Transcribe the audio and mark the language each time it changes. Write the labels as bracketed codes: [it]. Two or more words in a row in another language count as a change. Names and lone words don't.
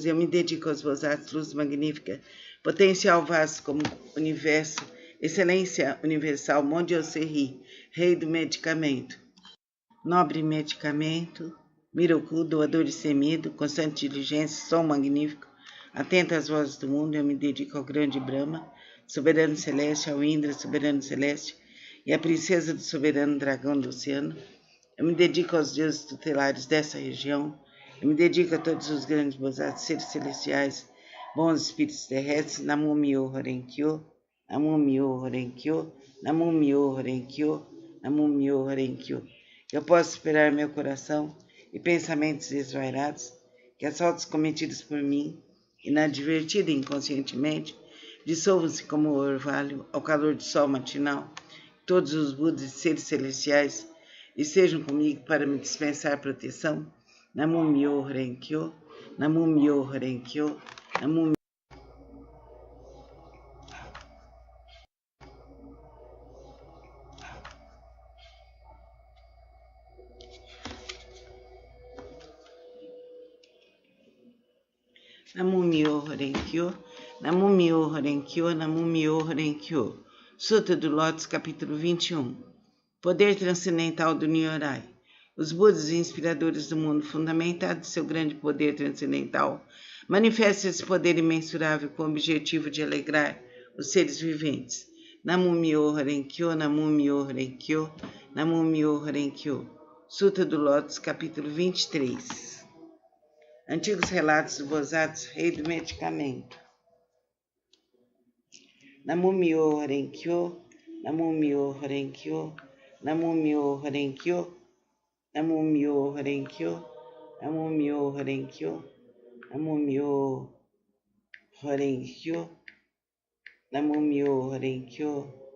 [pt] Eu me dedico aos Bodhisattvas, luz magnífica, potencial vasto como o universo, Excelência universal, Mondiosserri, rei do medicamento, nobre medicamento, Miroku, doador de semido, constante diligência, som magnífico, atento às vozes do mundo, eu me dedico ao grande Brahma, soberano celeste, ao Indra, soberano celeste, e à princesa do soberano dragão do oceano. Eu me dedico aos deuses tutelares dessa região, eu me dedico a todos os grandes bodhisattvas, seres celestiais, bons espíritos terrestres, [ja] 南無妙法蓮華経、南無妙法蓮華経、南無妙法蓮華経、南無妙法蓮華経. [pt] Eu posso esperar meu coração e pensamentos desvairados, que as faltas cometidas por mim, inadvertida e inconscientemente, dissolvam-se como o orvalho ao calor do sol matinal. Todos os Budas e seres celestiais estejam comigo para me dispensar proteção. [ja] 南無妙法蓮華経、南無妙法蓮華経、南無南無妙法蓮華経、南無妙法蓮華経、南無妙法蓮華経. [pt] Sutra do Lótus, capítulo 21. Poder transcendental do Nyorai. Os Budas inspiradores do mundo, fundamentados em seu grande poder transcendental, manifestam esse poder imensurável com o objetivo de alegrar os seres viventes. [ja] 南無妙法蓮華経、南無妙法蓮華経、南無妙法蓮華経. [pt] Sutra do Lótus, capítulo 23. Antigos relatos do Bodhisattva, rei do medicamento. [ja] 南無妙法蓮華経、南無妙法蓮華経、南無妙法蓮華経、南無妙法蓮華経、南無妙法蓮華経、南無妙法蓮華経、南無妙法蓮華経, Namo Myoho Renkyo, Namo Myoho Renkyo, Namo Myoho Renkyo, Namo Myoho Renkyo, Namo Myoho Renkyo,